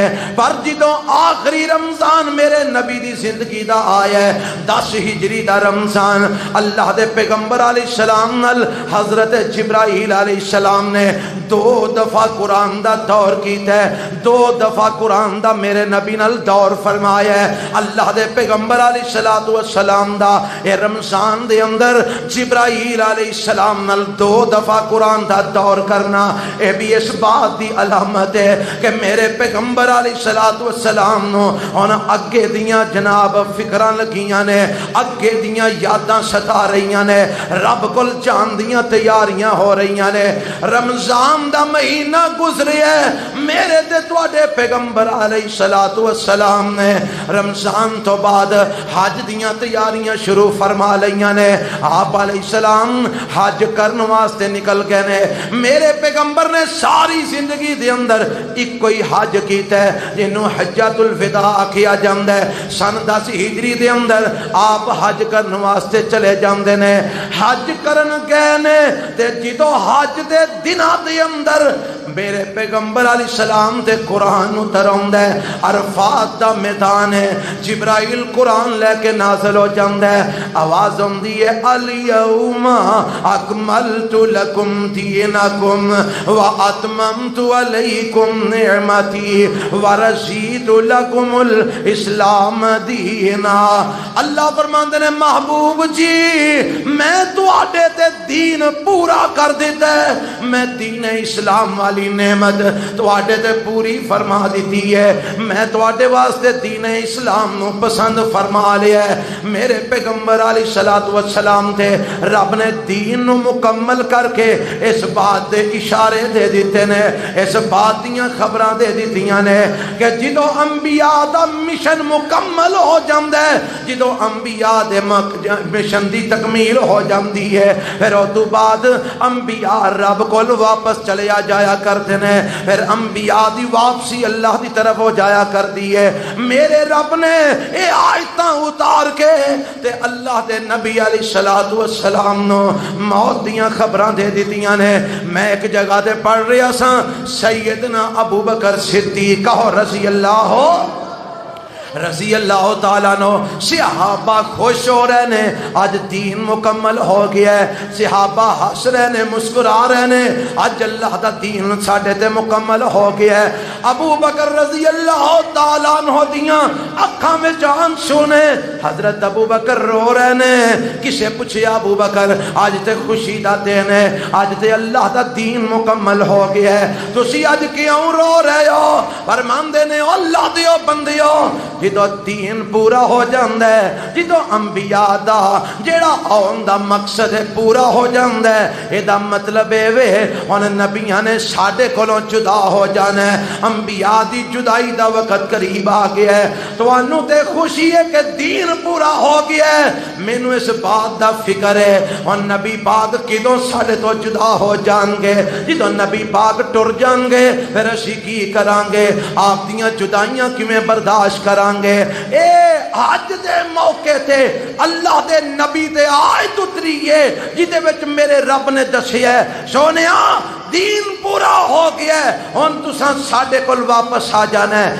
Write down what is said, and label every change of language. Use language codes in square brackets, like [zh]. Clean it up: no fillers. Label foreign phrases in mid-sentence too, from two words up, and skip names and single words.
[pa] پر جدوں آخری رمضان میرے نبی دی زندگی دا آیا ہے 10 ہجری دا رمضان، اللہ دے پیغمبر [ar] علیہ السلام [pa] نال حضرت جبرائیل [ar] علیہ السلام [pa] نے 2 دفعہ قرآن دا دور کیتا ہے، 2 دفعہ قرآن دا میرے نبی نال دور فرمایا ہے۔ اللہ دے پیغمبر [ar] علیہ السلام [pa] دا اے رمضان دے اندر جبرائیل [ar] علیہ السلام [pa] نال 2 دفعہ قرآن دا دور کرنا، اے بھی اس بات دی علامت ہے کہ میرے پیغمبر علیہ السلام نو ہن اگے دیاں جناب فکراں لگیاں نے، اگے دیاں یاداں ستا رہیاں نے، رب کول جان دیاں تیاریاں ہو رہیاں نے۔ رمضان دا مہینہ گزریا ہے، میرے تے تواڈے پیغمبر [ar] علیہ السلام [pa] نے رمضان تو بعد حج دیاں تیاریاں شروع فرما لیاں نے۔ آپ [ar] علیہ السلام [pa] حج کرن واسطے نکل گئے نے۔ میرے پیغمبر نے ساری زندگی دے اندر ایک کوئی حج کیتا ہے جنوں حجۃ الوداع آکھیا جاندا ہے۔ سن 10 ہجری دے اندر آپ حج کرن واسطے چلے جاندے نے، حج کرن گئے نے تے جدوں حج دے دناں دے اندر میرے پیغمبر [ar] علیہ السلام [pa] تے قرآن اتر آندا ہے۔ عرفات دا میدان ہے، جبرائیل قرآن لے کے نازل ہو جاندا ہے، آواز آندی ہے [ar] الیوم اکملت لکم دینکم واتممت علیکم نعمتی ورضیت لکم الاسلام دینا۔ [pa] اللہ فرماندے نے محبوب جی میں تواڈے تے دین پورا کر دیتا ہے، میں دین اسلام والی نعمت تواڈے تے پوری فرما دیتی ہے، میں تواڈے واسطے دین اسلام نو پسند فرما لیا ہے۔ میرے پیغمبر علیہ السلام تے رب نے دین نو مکمل کر کے اس بات دے اشارے دے دیتے نے، اس بات دیاں خبراں دے دیتیاں نے کہ جدو انبیاء دا مشن مکمل ہو جاندا ہے، جدو انبیاء دے مشن دی تکمیل ہو جاندی ہے، پھر او تو بعد انبیاء رب کول واپس [ur] چلے جایا کرتے ہیں، [pa] پھر انبیاء دی واپسی اللہ دی طرف ہو جایا کر دی ہے۔ میرے رب نے اے آیتاں اتار کے تے اللہ دے نبی [ar] علیہ السلام [pa] نو موت دیاں خبراں دے دیتیاں نے۔ میں ایک جگہ تے پڑھ رہا سا سیدنا ابو بکر صدیق [ar] رضی اللہ تعالیٰ [pa] نو، صحابہ خوش ہو رہے نے آج دین مکمل ہو گیا ہے، صحابہ ہنس رہے نے مسکرا رہے نے آج اللہ دا دین ساڈے تے مکمل ہو گیا ہے۔ ابو بکر [ar] رضی اللہ تعالیٰ عنہ [pa] دیاں اکھاں میں جان سونے، حضرت ابو بکر رو رہے نے۔ کسے پوچھیا ابو بکر آج تے خوشی دا دن ہے، آج تے اللہ دا دین مکمل ہو گیا ہے، تسی آج کیوں رو رہے ہو؟ فرماندے نے اللہ دیو بندیو جدو دین پورا ہو جاندا ہے، جدو انبیاء دا جیڑا آن دا مقصد ہے پورا ہو جاندا ہے، اے دا مطلب اے وے ہن نبیاں نے ساڈے کولوں جدا ہو جانا ہے، انبیاء دی جدائی دا وقت قریب آ گیا ہے۔ تانوں تے خوشی ہے کہ دین پورا ہو گیا ہے، مینوں اس بات دا فکر ہے ہن نبی پاک کدوں ساڈے تو جدا ہو جان گے، جدوں نبی پاک ٹر جان گے پھر اسی کی کران گے، آپ دیاں جدائیاں کیویں برداشت کران گے۔ اے حج دے موقع تے اللہ دے نبی دے آیت اتری ہے جدے وچ میرے رب نے دسیا ہے سونیا دین پورا ہو گیا ہے، ہن تساں ساڈے کول واپس آ جانا ہے۔